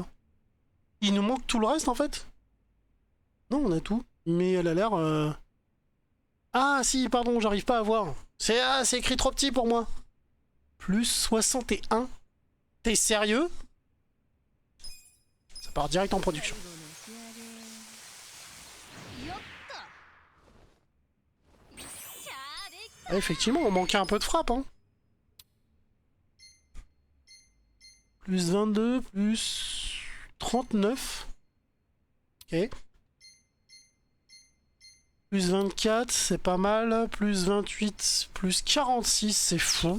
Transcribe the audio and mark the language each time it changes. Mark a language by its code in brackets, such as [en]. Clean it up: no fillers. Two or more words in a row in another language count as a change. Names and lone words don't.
[fr] Il nous manque tout le reste en fait? Non, on a tout. Mais elle a l'air... Ah si, pardon, j'arrive pas à voir. C'est écrit trop petit pour moi. Plus 61. T'es sérieux? Ça part direct en production. [ja] よっと。しゃーできた。 [fr] Ah, effectivement, on manquait un peu de frappe. Hein. Plus 22, plus 39. Ok. Plus 24, c'est pas mal. Plus 28, plus 46, c'est fou.